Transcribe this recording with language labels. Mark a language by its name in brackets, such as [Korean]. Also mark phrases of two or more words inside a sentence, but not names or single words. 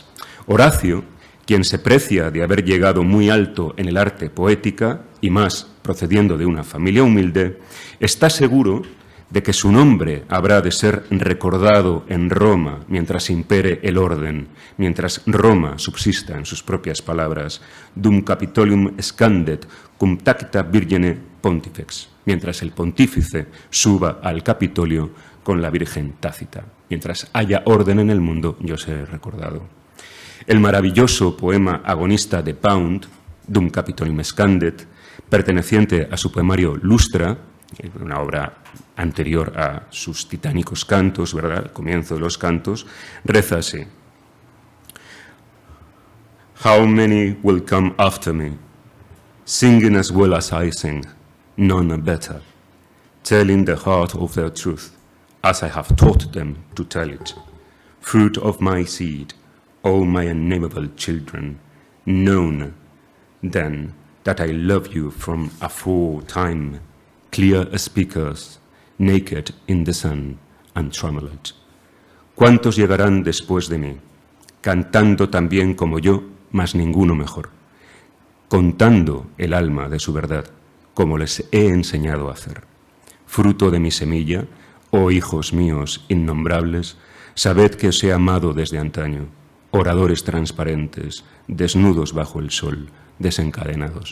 [Spanish] Horacio, quien se precia de haber llegado muy alto en el arte poética, y más procediendo de una familia humilde, está seguro de que su nombre habrá de ser recordado en Roma mientras impere el orden, mientras Roma subsista, en sus propias palabras, [Latin] dum Capitolium scandet cum tacita virgine pontifex, [Spanish] mientras el pontífice suba al Capitolio con la Virgen tácita. Mientras haya orden en el mundo, yo seré recordado. El maravilloso poema agonista de Pound, Dum Capitolium Scandet, perteneciente a su poemario Lustra, una obra anterior a sus titánicos cantos, ¿verdad?, al comienzo de los cantos, reza así: [English] How many will come after me, singing as well as I sing, none better, telling the heart of their truth, as I have taught them to tell it, fruit of my seed, O my unnameable children, known then that I love you from aforetime, clear as speakers, naked in the sun, untrammeled. [Spanish] ¿Cuántos llegarán después de mí, cantando tan bien como yo, mas ninguno mejor, contando el alma de su verdad, como les he enseñado a hacer? Fruto de mi semilla, oh hijos míos innombrables, sabed que os he amado desde antaño, oradores transparentes, desnudos bajo el sol, desencadenados.